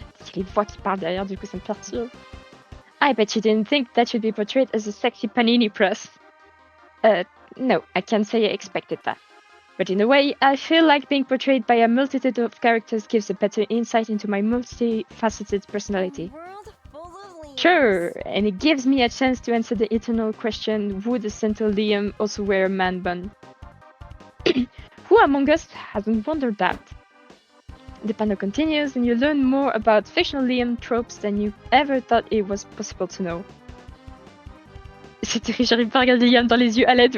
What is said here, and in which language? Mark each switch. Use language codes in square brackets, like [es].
[fr] C'est les voix qui parlent derrière, du coup ça me perturbe. [en] I bet you didn't think that you'd be portrayed as a sexy panini press. No, I can't say I expected that. But in a way, I feel like being portrayed by a multitude of characters gives a better insight into my multifaceted personality. Sure, and it gives me a chance to answer the eternal question, would a central Liam also wear a man bun? Who among us hasn't wondered that? The panel continues, and you learn more about fictional Liam tropes than you ever thought it was possible to know. [fr] C'est terrible, j'arrive pas à regarder Liam dans les yeux à l'aide.